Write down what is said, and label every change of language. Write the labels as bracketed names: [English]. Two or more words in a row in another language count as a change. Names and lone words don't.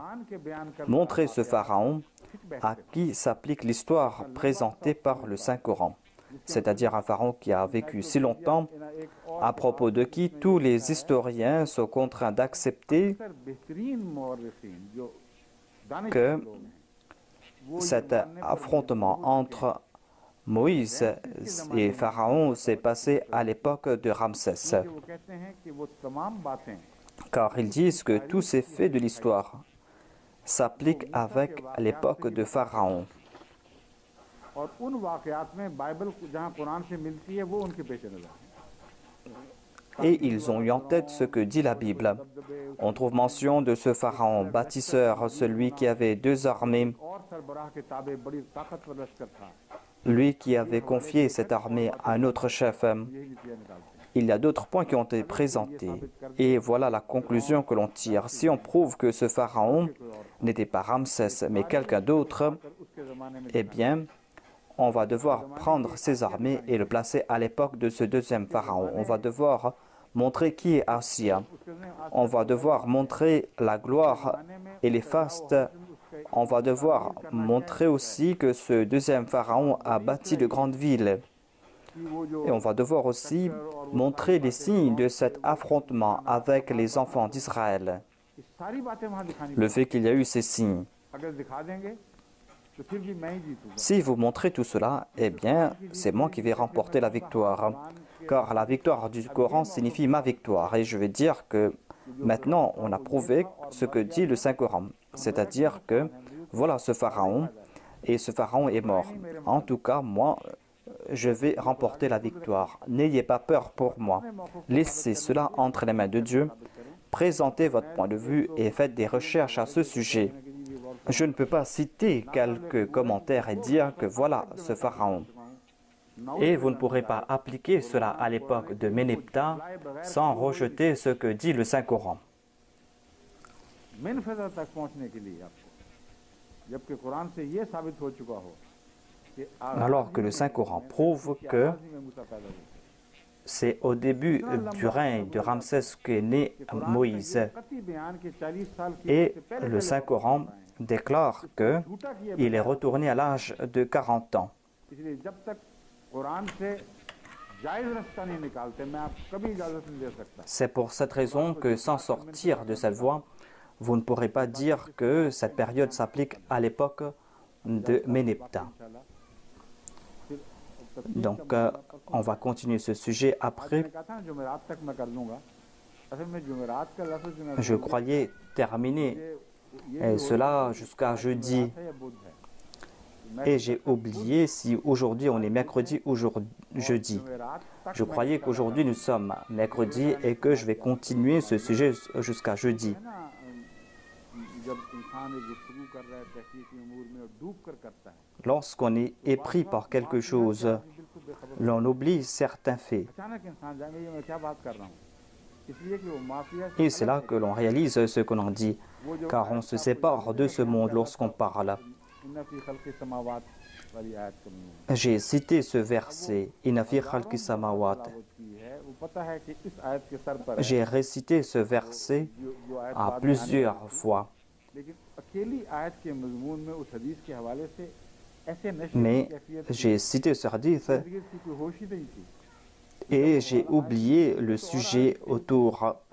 [French] Montrez ce pharaon à qui s'applique l'histoire présentée par le Saint-Coran, c'est-à-dire un pharaon qui a vécu si longtemps, à propos de qui tous les historiens sont contraints d'accepter que cet affrontement entre Moïse et Pharaon s'est passé à l'époque de Ramsès, [Urdu] کیونکہ وہ کہتے ہیں کہ وہ تمام باتیں [French] car ils disent que tous ces faits de l'histoire s'appliquent avec l'époque de Pharaon. [Urdu] اور ان واقعات میں بائبل جہاں قرآن سے ملتی ہے وہ ان کے پیش نظر ہے. [French] Et ils ont eu en tête ce que dit la Bible. On trouve mention de ce pharaon bâtisseur, celui qui avait 2 armées, [Urdu] اور سربراہ کے تابع بڑی طاقتور لشکر تھا. [French] lui qui avait confié cette armée à un autre chef. [Urdu] یہی نتیجہ نکالتے ہیں. [French] Il y a d'autres points qui ont été présentés. Et voilà la conclusion que l'on tire. Si on prouve que ce pharaon n'était pas Ramsès, mais quelqu'un d'autre, [Urdu] اس کے زمانے میں [French] eh bien, on va devoir prendre ses armées et le placer à l'époque de ce deuxième pharaon. On va devoir montrer qui est Assia. On va devoir montrer la gloire et les fastes. On va devoir montrer aussi que ce deuxième pharaon a bâti de grandes villes. Et on va devoir aussi montrer les signes de cet affrontement avec les enfants d'Israël. [Urdu] یہ ساری باتیں وہاں دکھانی [French] Le fait qu'il y a eu ces signes. [Urdu] اگر دکھا دیں گے تو پھر بھی میں ہی جیتوں گا. [French] Si vous montrez tout cela, eh bien, c'est moi qui vais remporter la victoire. Car la victoire du Coran signifie ma victoire. Et je vais dire que maintenant, on a prouvé ce que dit le Saint-Coran. C'est-à-dire que voilà ce pharaon, et ce pharaon est mort. En tout cas, moi, je vais remporter la victoire. N'ayez pas peur pour moi. Laissez cela entre les mains de Dieu. Présentez votre point de vue et faites des recherches à ce sujet. Je ne peux pas citer quelques commentaires et dire que voilà ce pharaon. Et vous ne pourrez pas appliquer cela à l'époque de Ménépta sans rejeter ce que dit le Saint-Coran. [Urdu] مین فیضا تک پہنچنے کے لیے آپ کو جبکہ قرآن سے یہ ثابت ہو چکا ہو کہ [French] Alors que le Saint-Coran prouve que c'est au début du règne de Ramsès qu'est né Moïse. Et le Saint-Coran déclare qu'il est retourné à l'âge de 40 ans. [Urdu] اس لیے جب تک قرآن سے جائز راستہ نہیں نکالتے میں آپ کبھی اجازت نہیں دے سکتا. [French] C'est pour cette raison que sans sortir de cette voie, vous ne pourrez pas dire que cette période s'applique à l'époque de Ménépta. Donc, on va continuer ce sujet après. [Urdu] میں نے کہا تھا جمعرات تک میں کر دوں گا۔ اصل میں جمعرات کا لفظ جو میں [French] Je croyais terminer cela jusqu'à jeudi. Et j'ai oublié si aujourd'hui on est mercredi ou jeudi. Je croyais qu'aujourd'hui nous sommes mercredi et que je vais continuer ce sujet jusqu'à jeudi. Lorsqu'on est épris par quelque chose, l'on oublie certains faits. Et c'est là que l'on réalise ce que l'on dit, car on se sépare de ce monde lorsqu'on parle. J'ai cité ce verset, [Arabic] إن في خلق السماوات. [French] J'ai récité ce verset à plusieurs fois. Mais j'ai cité ce hadith et j'ai oublié le sujet autour.